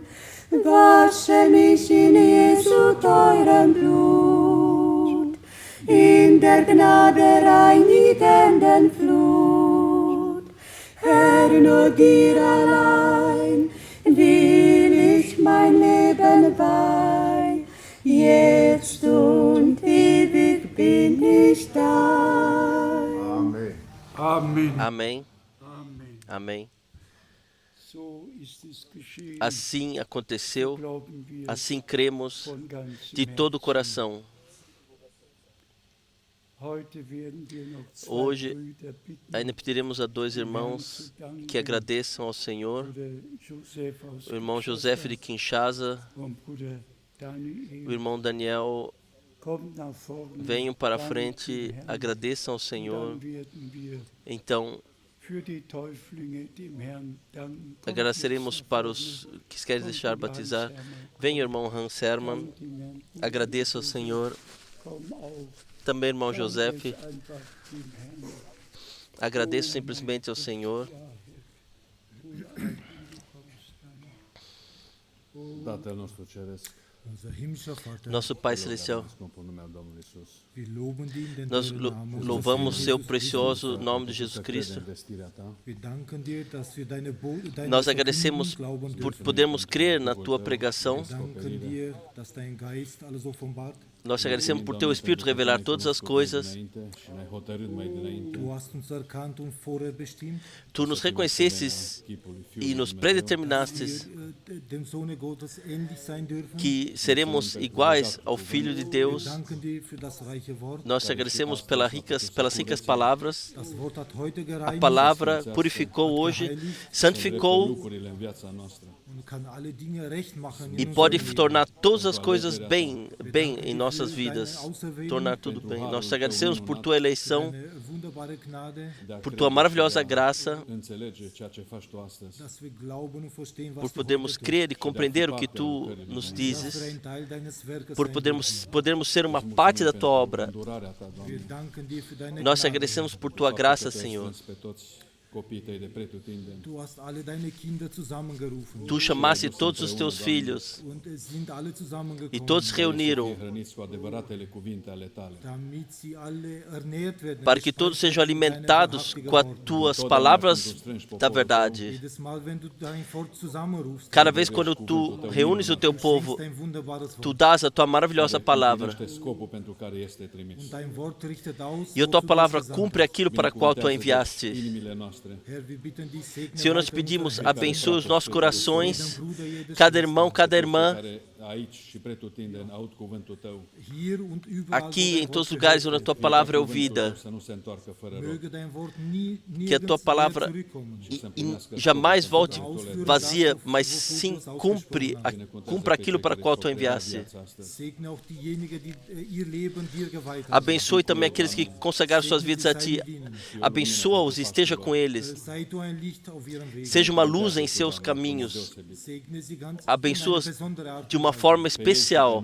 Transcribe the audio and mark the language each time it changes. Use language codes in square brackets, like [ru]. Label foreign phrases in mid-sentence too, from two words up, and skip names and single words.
[de] Wasche mich in Jesu teurem Blut, in der Gnade reinigenden Flut. Herr, nur dir allein will ich mein Leben weihen, jetzt und ewig bin ich dein. Amen. Amen. [pt] Amém. [de] Amen. [pt] Amém. [de] So ist es geschehen. [pt] Assim aconteceu, [de] Glauben wir [pt] assim cremos [de] von ganzem [pt] de todo o [de] Herzen. [pt] coração. [de] Heute werden wir noch zwei [pt] Hoje [de] Brüder bitten, [pt] ainda pediremos a dois irmãos que agradeçam ao Senhor, [de] Bruder Josef aus [pt] o irmão José de [de] Kinshasa [pt] Kinshasa, [de] und Bruder Daniel. [pt] o irmão Daniel. [de] Kommt nach vorne, [pt] Venham para a [de] danken [pt] frente, [de] dem Herrn. [pt] agradeçam ao Senhor. [de] Dann werden wir [pt] Então, [de] für die Täuflinge dem Herrn danken. Kommt [pt] agradeceremos [de] jetzt nach [pt] para [de] vorne. [pt] os que querem deixar [de] Kommt, [pt] batizar. [de] Hans Hermann. [pt] Venha, irmão Hans Hermann, [de] Dank dem Herrn. [pt] agradeça ao Senhor. [de] Komm auf. [pt] Também, irmão [de] Danke [pt] José, [de] einfach dem Herrn. [pt] agradeço simplesmente ao Senhor. [ro] Tatăl nostru ceresc, [de] Unser himmlischer Vater, [pt] Nosso Pai Celestial, [ro] scumpul nume al Domnului Isus. [de] wir loben dich in den [pt] nós [de] teuren Namen [pt] louvamos o seu Jesus precioso nome de [ro] Să Jesus credem [pt] Cristo. [ro] în vestirea ta, [de] Christus. Wir danken dir, dass wir deine [pt] Nós agradecemos por podermos crer na Tua pregação. [de] Wir danken dir, dass dein Geist alles offenbart. [pt] Nós te agradecemos por teu Espírito revelar todas as coisas. [de] Du hast uns erkannt und vorher bestimmt, [pt] Tu nos reconhecestes e nos predeterminastes [de] wir dem Sohne Gottes ähnlich sein dürfen. [pt] que seremos iguais ao Filho de [de] Wir [pt] Deus. [de] danken dir für das reiche Wort. [pt] Nós te agradecemos pelas ricas palavras. [de] Das Wort hat heute [pt] A [de] gereinigt [pt] palavra purificou hoje, santificou [de] und kann alle Dinge recht machen [pt] e [de] in [pt] pode [de] unserem Leben. [pt] tornar todas as coisas bem em nossas vidas. Tornar tudo bem. Nós te agradecemos por tua eleição, [de] Deine wunderbare Gnade, [pt] por tua maravilhosa graça, [de] dass wir glauben und verstehen, was [pt] por [de] du [pt] podermos [de] heute [pt] crer e compreender o que tu nos [de] tust. Dass wir [pt] dizes, [de] ein Teil deines Werkes [pt] por [de] sein [pt] podermos ser uma parte da tua obra. [de] dürfen. Wir danken dir für deine [pt] Nós te [de] Gnade. [pt] agradecemos por tua graça, Senhor. [de] Du hast alle deine Kinder zusammengerufen. [pt] Tu chamaste todos os teus filhos [de] Und es sind alle [pt] e [de] zusammengekommen, [pt] todos se reuniram [de] damit sie alle ernährt werden. [pt] para que todos sejam alimentados com as tuas palavras da verdade. [de] Jedes Mal, wenn du dein Volk zusammenrufst, [pt] Cada vez quando tu reúnes o teu povo, [de] dein wunderbares Wort. [pt] tu dás a tua maravilhosa palavra. [de] Und dein Wort richtet aus, [pt] E a tua [de] wofür du [pt] palavra [de] es gesandt [pt] cumpre aquilo para qual tu a enviaste. [de] hast. Herr, wir bitten dich, segne [pt] Senhor, nós [de] weiter [pt] pedimos, [de] unsere [pt] abençoe os nossos corações, [de] jeden Bruder, jede [pt] cada irmão, cada irmã, [de] hier und überall, [pt] aqui [de] wo [pt] em [de] dein [pt] todos os [de] Wort [pt] lugares onde a [de] gehört [pt] tua palavra é ouvida. [de] wird. Möge dein Wort nie, [pt] Que a tua [de] nirgends [pt] palavra [de] leer zurückkommen. [pt] e jamais volte vazia, mas sim cumpra aquilo para qual tu a enviaste. [de] Segne auch diejenigen, die ihr Leben dir geweiht haben. [pt] Abençoe também aqueles que consagraram suas vidas a ti. Abençoa-os e esteja com eles. [de] Sei du ein Licht auf ihrem Weg. [pt] Seja uma luz em seus caminhos. [de] Segne sie ganz [pt] Abençoa-os [de] in eine besondere Art [pt] de uma forma especial.